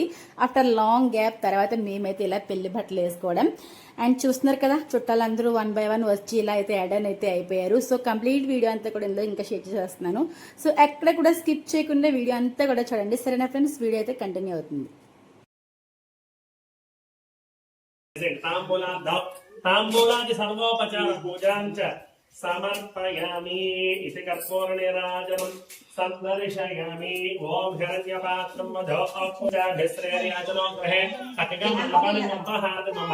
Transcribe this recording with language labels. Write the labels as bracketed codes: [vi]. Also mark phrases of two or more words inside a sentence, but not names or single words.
[en] after long gap [te] తర్వాత మేమైతే ఇలా పెళ్లి బట్టలు వేసుకోవడం. అండ్ చూస్తున్నారు కదా, చుట్టాలందరూ [en] 1 by 1 [te] వచ్చి ఇలా అయితే యాడ్ అయితే అయిపోయారు. సో [en] complete video [te] అంతా కూడా ఇందులో ఇంకా షేర్ చేస్తున్నాను. సో ఎక్కడ కూడా స్కిప్ చేయకుండా వీడియో అంతా కూడా చూడండి. సరేనా ఫ్రెండ్స్? వీడియో అయితే కంటిన్యూ అవుతుంది. [sa] तांबूलादि सर्वोपचार पूजां च समर्पयामि इति कर्पूरनिराजनं सन्दर्शयामि। ओम हिरण्यपात्रं मधो पूजाभिश्रेयाजनो गृहे अतिगमनपनमपहात् मम।